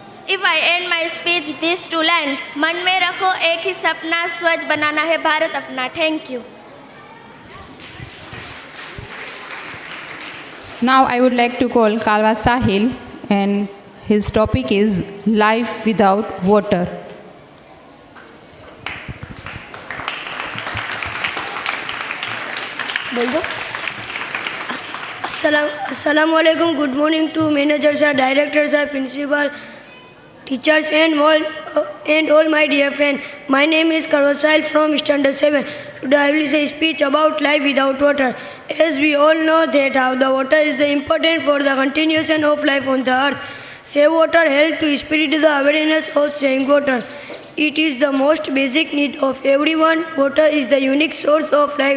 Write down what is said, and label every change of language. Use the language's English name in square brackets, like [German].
[English] If I end my speech these two lines, [Hindi] मन में रखो एक ही सपना, स्वच्छ बनाना है भारत अपना. [English] Thank you. Now I would like to call Kalwa Sahil, and his topic is life without water. [Hindi] बोल दो. अस्सलाम वालेकुम. [English] Good morning to manager sir, director sir, principal, teachers and all my dear friends. My name is Kalwa Sahil from Standard 7. Today I will say a speech about life without water. As we all know that how the water is the important for the continuation of life on the earth. Save water help to spread the awareness of saving water. It is the most basic need of everyone. Water is the unique source of life.